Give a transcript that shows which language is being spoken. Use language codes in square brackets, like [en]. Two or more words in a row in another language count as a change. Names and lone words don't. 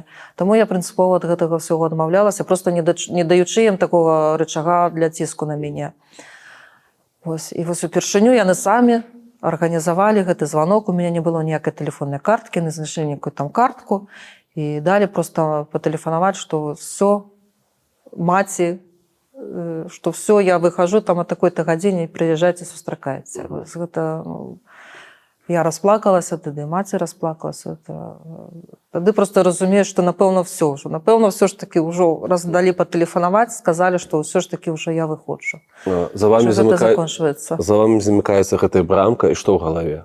[be] Таму я прынцыпова ад гэтага ўсяго адмаўлялася, проста не даючы ім такога рычага для ціску на мяне. І вось упершыню яны самі арганізавалі гэты званок, у мяне не было ніякай тэлефоннай карткі, не знайшлі ніякую там картку, і далі проста патэлефанаваць, што все, маці, што все, я выхожу там о такой-то гадзіне, прыязджайце, сустракайце. Гэта... Я расплакалася тады, маці расплакалася. Тады проста разумею, што напэўна все ўжо. Напэўна, [ru] все ж таки [be] ўжо раз далі патэлефанаваць, сказалі, што ўсё ж таки ўжо я выходжу. За вами замыкаецца гэтая брамка, і што ў галаве?